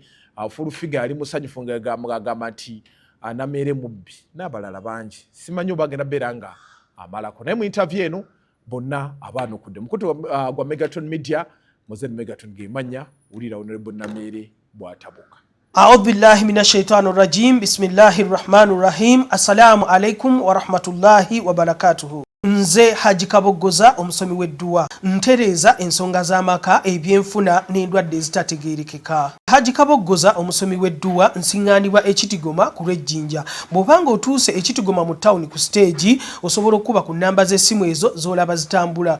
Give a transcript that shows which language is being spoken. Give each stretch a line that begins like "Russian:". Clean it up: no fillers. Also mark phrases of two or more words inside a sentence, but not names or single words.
Ganda: Full figure ali musanyufu ng'agamba nti Namere mubbi n'abalala bangi. Simanyi oba agenda beera nga amalako. Naye mu interview eno bonna abaanukudde. Mukutu gwa Megaton Media, Mozen Megaton Gemanya, wulira Honorable Namere bw'atabuka.
Arabic: أعوذ بالله من الشيطان الرجيم بسم الله الرحمن الرحيم السلام عليكم ورحمة الله وبركاته
Ganda: Nze Haji Kabogoza omusomi w'edduwa ntereza ensonga z'amaka ebyenfuna n'endwadde ezitategeerekeka. Haji Kabogoza omusomi w'edduwa nsiŋŋaanibwa Ekitigoma ku lw'Ejjinja. Bw'obanga otuuse Ekitigoma mu ttawuni ku stage osobola okuba ku nnamba z'essimu ezo z'olaba zitambula.